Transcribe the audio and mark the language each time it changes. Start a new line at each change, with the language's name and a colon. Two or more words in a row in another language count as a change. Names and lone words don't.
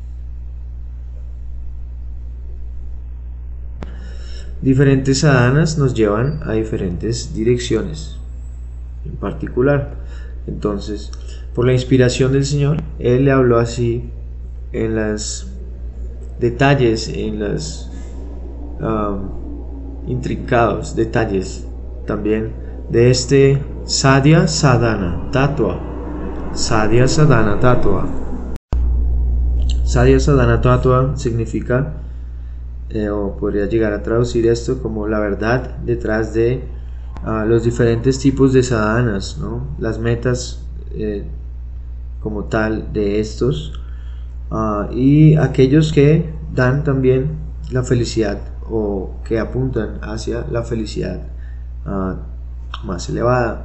Spanish: Diferentes sadhanas nos llevan a diferentes direcciones en particular. Entonces, por la inspiración del Señor, Él le habló así en los detalles, en los intrincados detalles también de este
Sanskrit: Sadhya Sadhana Tattva. Sadhya Sadhana Tattva. Sadhya Sadhana Tattva
Spanish: significa, o podría llegar a traducir esto como la verdad detrás de los diferentes tipos de sadhanas, ¿no? Las metas como tal de estos, y aquellos que dan también la felicidad o que apuntan hacia la felicidad más elevada.